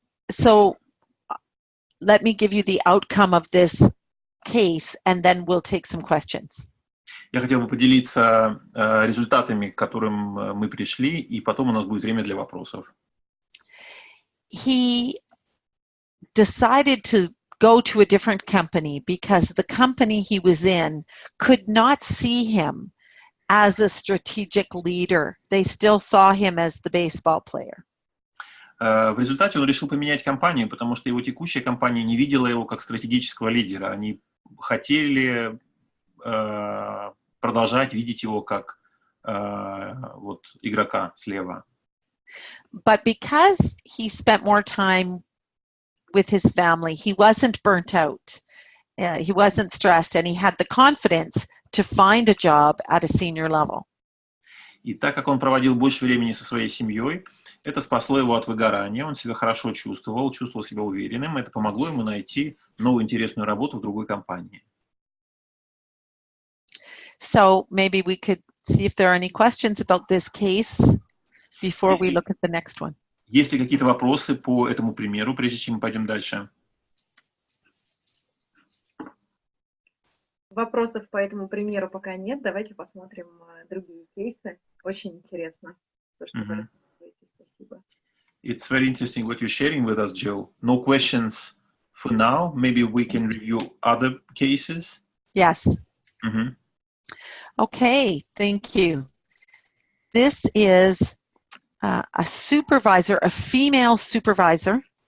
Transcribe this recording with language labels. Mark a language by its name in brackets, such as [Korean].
[English] So let me give you the outcome of this case, and then we'll take some questions. [Russian] Я хотел бы поделиться результатами, к которым мы пришли, и потом у нас будет время для вопросов. [English] He decided to go to a different company because the company he was in could not see him as a strategic leader. They still saw him as the baseball player. [Russian] В результате он решил поменять компанию, потому что его текущая компания не видела его как стратегического лидера. Они хотели продолжать видеть его как вот, игрока слева. [English] But because he spent more time with his family, he wasn't burnt out. He wasn't stressed, and he had the confidence to find a job at a senior level. [Russian] И так как он проводил больше времени со своей семьей, это спасло его от выгорания, он себя хорошо чувствовал себя уверенным, это помогло ему найти новую интересную работу в другой компании. [English] So maybe we could see if there are any questions about this case before we look at the next one. [Russian] Есть ли какие-то вопросы по этому примеру, прежде чем мы пойдем дальше? Вопросов по этому примеру пока нет. Давайте посмотрим другие кейсы. Очень интересно, то, что вы рассказываете. Спасибо. [English] It's very interesting what you're sharing with us, Jill. No questions for now. Maybe we can review other cases. Yes. Okay, thank you. This is a supervisor, a female supervisor.